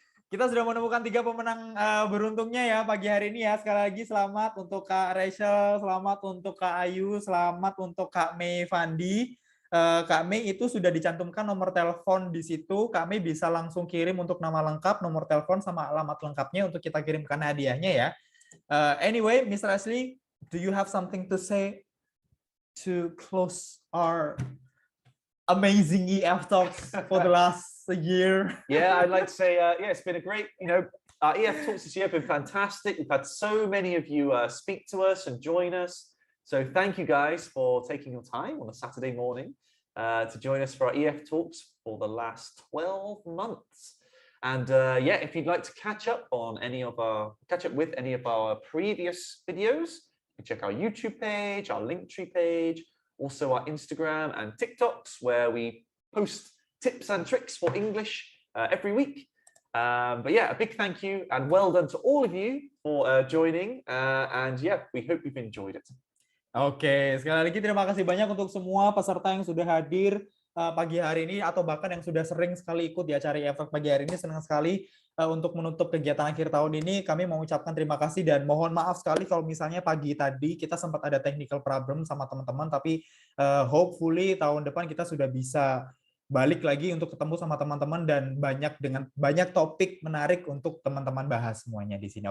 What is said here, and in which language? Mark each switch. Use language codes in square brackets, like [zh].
[id] Kita sudah menemukan 3 pemenang beruntungnya ya pagi hari ini ya. Sekali lagi selamat untuk Kak Rachel, selamat untuk Kak Ayu, selamat untuk Kak Mei Fandi. Kak Mei itu sudah dicantumkan nomor telepon di situ. Kak Mei bisa langsung kirim untuk nama lengkap, nomor telepon, sama alamat lengkapnya untuk kita kirimkan hadiahnya ya. [en] Anyway, Mr. Ashley, do you have something to say to close our amazing EF Talks for the last year? Yeah, I'd like to say, yeah, it's been a great, our EF Talks this year have been fantastic. We've had so many of you speak to us and join us. So thank you guys for taking your time on a Saturday morning to join us for our EF Talks for the last 12 months. And yeah, if you'd like to catch up with any of our previous videos, you can check our YouTube page, our Linktree page, also our Instagram and TikToks, where we post tips and tricks for English every week. But yeah, a big thank you and well done to all of you for joining. And yeah, we hope you've enjoyed it. [id] Oke, sekali lagi terima kasih banyak untuk semua peserta yang sudah hadir pagi hari ini atau bahkan yang sudah sering sekali ikut di acara EF pagi hari ini. Senang sekali untuk menutup kegiatan akhir tahun ini. Kami mengucapkan terima kasih dan mohon maaf sekali kalau misalnya pagi tadi kita sempat ada technical problem sama teman-teman, tapi hopefully tahun depan kita sudah bisa balik lagi untuk ketemu sama teman-teman dan banyak topik menarik untuk teman-teman bahas semuanya di sini.